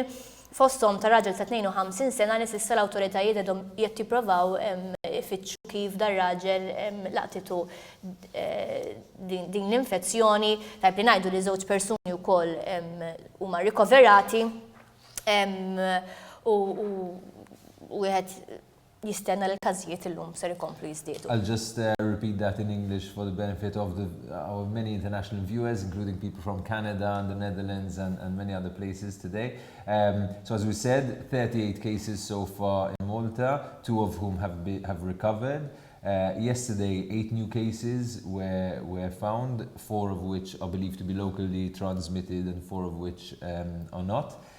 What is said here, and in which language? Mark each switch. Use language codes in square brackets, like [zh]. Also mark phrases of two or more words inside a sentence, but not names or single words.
[mt] Fosthom ta' raġel ta' 52 sena li s'issa l-awtoritajiet għedhom qed jippruvaw ifittxu kif dar raġel laqtitu din l-infezzjoni. Tajb li ngħidu li żewġ persuni wkoll huma rikoverati u wieħed jistenna l-każijiet illum ser ikomplu jiżdiedu. [en] I'll just repeat that in English for the benefit of our many international viewers, including people from Canada and the Netherlands and many other places today. So as we said, 38 cases so far in Malta, 2 of whom have recovered. Yesterday, 8 new cases were found, 4 of which are believed to be locally transmitted and 4 of which are not.